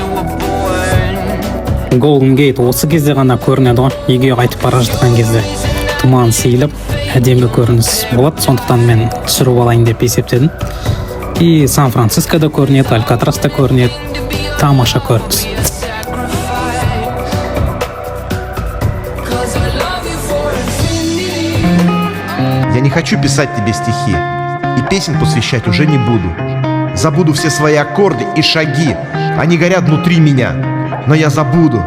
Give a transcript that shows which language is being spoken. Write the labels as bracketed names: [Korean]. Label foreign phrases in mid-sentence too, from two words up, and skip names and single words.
[Kazakh] Голден Гейт осы кезде ғана көрінеді ғой, үйге қайтып бара жатқан кезде. тұман сейіліп әдемі көрініс болады, сондықтан мен түсіріп алайын деп есептедім. И Сан-Францискода көрінеді, Алькатраста көрінеді, тамаша көрініс. [Russian] Я не хочу писать тебе стихи, и песен посвящать уже не буду. Забуду все свои аккорды и шаги, они горят внутри меня, но я забуду.